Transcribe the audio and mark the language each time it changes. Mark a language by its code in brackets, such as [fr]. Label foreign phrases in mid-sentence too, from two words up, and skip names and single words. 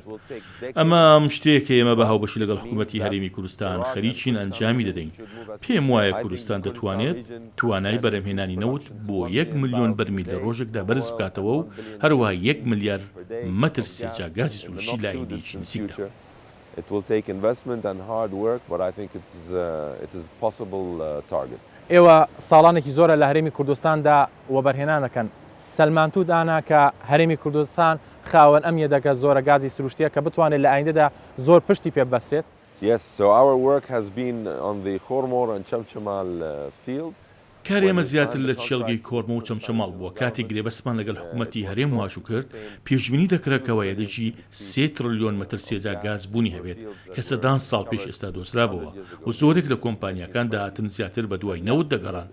[ckb] ئەمە شتێکە ئێمە بە هاوبەشی لەگەڵ حکوومەتی هەرێمی کوردستان خەریکین ئەنجامی دەدەین. پێم وایە کوردستان دەتوانێت توانای بەرهەمهێنانی نەوت بۆ 1 ملیۆن بەرمیل لە ڕۆژێکدا بەرز بکاتەوە و هەروەها 1 ملیار مەتر سێجا گازی سروشتی لە ئایندەیەکی نزیکدا. [en] It will take investment and hard work, but I think it is possible target. [ckb] ئێوە ساڵانێکی زۆرە لە هەرێمی کوردستاندا وەبەرهێنان دەکەن. سەلمانتوو دانا کە هەرێمی کوردستان خاوەن ئەم یەدەگە زۆرە گازی سروشتیە کە بتوانێت لە ئایندەدا زۆر پشتی پێ بەسرێت. [en] Yes, so our work has been on the Khormor and Chamchamal fields. [ckb] کار ئێمە زیاتر لە چێلگەی کۆرمە و چەمچەماڵ بووە. کاتێک گرێبەسمان لەگەڵ حکوومەتی هەرێم واشو کرد پێشبینی دەکرێتەوە یەدەجی 3 تریلیۆن مەتر سێجا گاز بوونی هەبێت کە سەدان ساڵ پێش ئێستا دۆزرابەوە و زۆرێک لە کۆمپانیەکان داهاتن زیاتر بە دوای نەوت دەگەڕان.